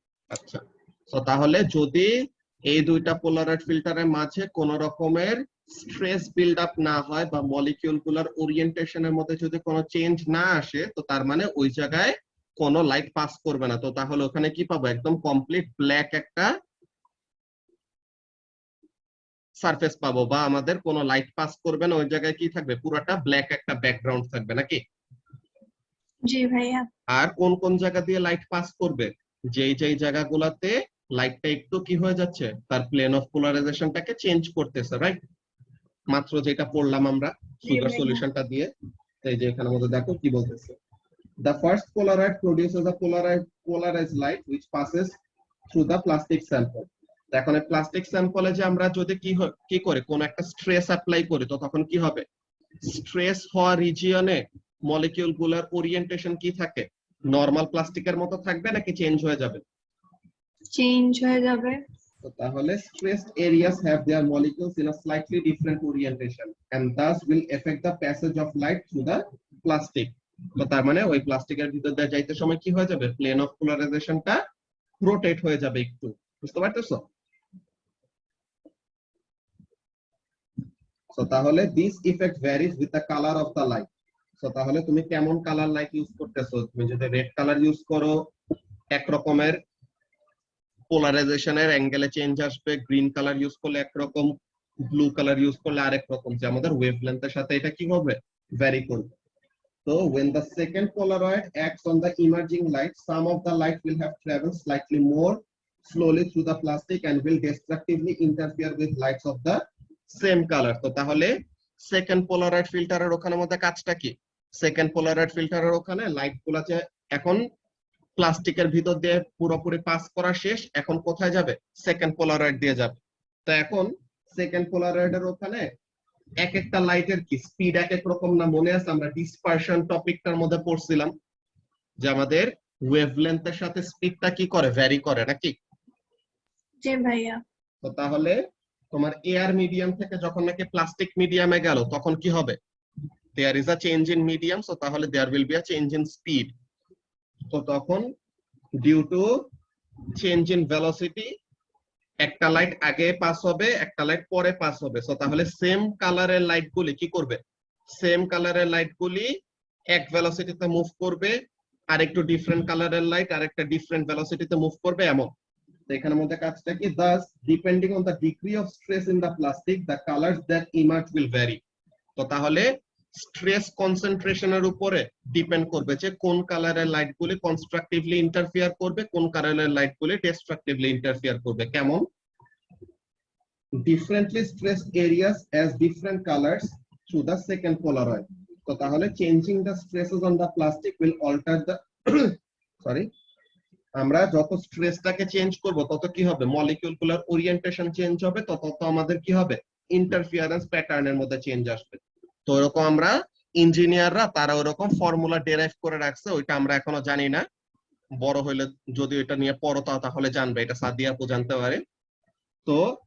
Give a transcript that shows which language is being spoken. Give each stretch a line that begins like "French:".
Bangla: আচ্ছা, তো তাহলে যদি এই দুইটা পোলারয়েড ফিল্টারের মাঝে কোন রকমের স্ট্রেস বিল্ড আপ না হয় বা মলিকিউল গুলার ওরিয়েন্টেশনের মধ্যে যদি কোনো চেঞ্জ না আসে, তো তার মানে ওই জায়গায় কোনো লাইট পাস করবে না। তো তাহলে ওখানে কি পাবো, একদম কমপ্লিট ব্ল্যাক একটা সারফেস পাবো, বা আমাদের কোনো লাইট পাস করবে না, ওই জায়গায় কি থাকবে, পুরোটা ব্ল্যাক একটা ব্যাকগ্রাউন্ড থাকবে নাকি? জি ভাইয়া। আর কোন কোন জায়গা দিয়ে লাইট পাস করবে, যেই যেই জায়গাগুলোতে লাইটটা একটু কি হয়ে যাচ্ছে, তার প্লেন অফ পোলারাইজেশনটাকে চেঞ্জ করতেছে, রাইট? মাত্র যেটা পড়লাম আমরা সুগার সলিউশনটা দিয়ে। এই যে এখানের মধ্যে দেখো কি বলতেছে,
English: the first polaroid produces a polarized light which passes through the plastic sample.
Bangla: এখন এই প্লাস্টিক স্যাম্পলে যে আমরা যদি কি করে কোন একটা স্ট্রেস অ্যাপ্লাই করি, তো তখন কি হবে, স্ট্রেস হওয়া রিজিয়নে মলিকিউল গুলার ওরিয়েন্টেশন কি থাকে, নরমাল প্লাস্টিকের মতো থাকবে নাকি চেঞ্জ হয়ে যাবে? চেঞ্জ হয়ে যাবে। তো তাহলে
English: stressed areas have their molecules in a slightly different orientation and thus will affect the passage of light through the plastic.
Bangla: তো তার মানে ওই প্লাস্টিকের ভিতর দিয়ে যাইতে সময় কি হয়ে যাবে, প্লেন অফ পোলারাইজেশনটা রোটেট হয়ে যাবে একটু। বুঝতে পারতেছো? সো তাহলে
English: This effect varies with the colour of the light.
Bangla: So তাহলে তুমি কেমন কালার লাইট ইউজ করতেছো, তুমি যদি রেড কালার ইউজ করো এক রকমের পোলারাইজেশনের অ্যাঙ্গেলে চেঞ্জ আসবে, গ্রিন কালার ইউজ করলে একরকম, ব্লু কালার ইউজ করলে আরেক রকম, যে আমাদের ওয়েভলেন্থের সাথে এটা কি হবে, ভ্যারি করবে।
English: So when the second polaroid acts on the emerging light, some of the light will have traveled slightly more slowly through the plastic and will destructively interfere with lights of the same color.
Bangla: তো তাহলে second Polaroid ফিল্টারের ওখানে মধ্যে কাজটা কি, second Polaroid ফিল্টারের ওখানে light গুলা যে এখন প্লাস্টিকের ভিতর দিয়ে পুরোপুরি পাস করা শেষ, এখন কোথায় যাবে, সেকেন্ড পোলারয়েড দিয়ে যাবে। তো এখন সেকেন্ড পোলারয়েডের ওখানে এক একটা লাইটের কি স্পিড এক এক রকম না, মনে আছে আমরা ডিসপারশন টপিকটার মধ্যে পড়ছিলাম যে আমাদের ওয়েভলেন্থের সাথে স্পিডটা কি করে, ভ্যারি করে নাকি? জি ভাইয়া। তো তাহলে তোমার এয়ার মিডিয়াম থেকে যখন নাকি প্লাস্টিক মিডিয়ামে গেল, তখন কি হবে,
English: there is a change in medium,
Bangla: so তাহলে
English: There will be a change in speed.
Bangla: তো তখন due to change in velocity একটা লাইট আগে পাস হবে, একটা লাইট পরে পাস হবে। সো তাহলে সেম কালারের লাইট গুলি কি করবে, সেম কালারের লাইট গুলি এক ভেলোসিটিতে মুভ করবে, আর একটু ডিফারেন্ট কালারের লাইট আর একটা ডিফারেন্ট ভেলোসিটিতে মুভ করবে, এমন। তো এখানের মধ্যে কাজটা কি,
English: thus depending on the degree of stress in the plastic the colors that emerge will vary.
Bangla: তো তাহলে স্ট্রেস কনসেন্ট্রেশনের উপরে ডিপেন্ড করবে যে কোন কালারের লাইট গুলি কনস্ট্রাকটিভলি ইন্টারফিয়ার করবে, কোন কালারের লাইট গুলি ডিস্ট্রাকটিভলি ইন্টারফিয়ার করবে। কেমন,
English: differently stressed areas as different colors through the second polaroid.
Bangla: তো তাহলে
English: changing the stresses on the plastic will alter the sorry,
Bangla: আমরা যত স্ট্রেসটাকে চেঞ্জ করব তত কি হবে, মলিকিউল গুলার ওরিয়েন্টেশন চেঞ্জ হবে, তত আমাদের কি হবে, ইন্টারফিয়ারেন্স প্যাটার্নের মধ্যে চেঞ্জ আসবে। তো এরকম আমরা ইঞ্জিনিয়াররা তারা ওরকম ফর্মুলা ডেরাইভ করে রাখছে, ওইটা আমরা এখনো জানি না, বড় হইলে যদি এটা নিয়ে পড়ো তাহলে জানবে, এটা সাদিয়া আপু জানতে পারে। তো